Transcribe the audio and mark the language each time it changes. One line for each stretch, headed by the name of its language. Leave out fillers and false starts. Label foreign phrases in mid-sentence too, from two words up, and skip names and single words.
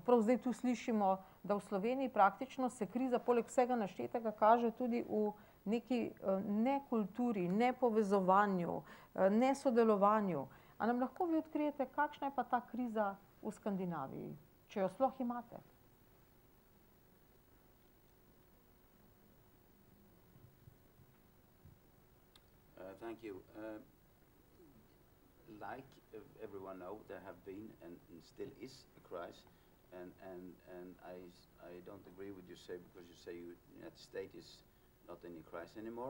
Slovenian: Prav zdaj tu slišimo, da v Sloveniji praktično se kriza poleg vsega naštetega kaže tudi v neki nekulturi, nepovezovanju, nesodelovanju. A nam lahko vi odkrijete, kakšna je pa ta kriza v Skandinaviji, če jo sploh imate?
English: Thank you. Like everyone knows, there have been and still is a crisis, and I don't agree with you because you say the United States is not in a crisis anymore.